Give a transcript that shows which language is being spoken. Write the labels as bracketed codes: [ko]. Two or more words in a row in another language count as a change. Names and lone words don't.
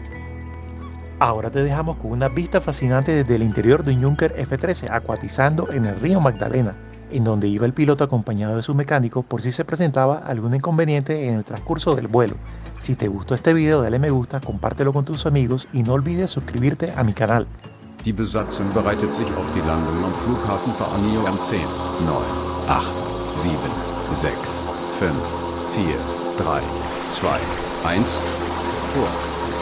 [es] Ahora te dejamos con una vista fascinante desde el interior de un Junker F-13 acuatizando en el río Magdalena, en donde iba el piloto acompañado de su mecánico por si se presentaba algún inconveniente en el transcurso del vuelo. Si te gustó este video, dale me gusta, compártelo con tus amigos y no olvides suscribirte a mi canal. [de] Die Besatzung bereitet sich auf die Landung am Flughafen Veranillo am 10, 9, 8, 7, 6, 5, 4, 3, 2, 1, vor.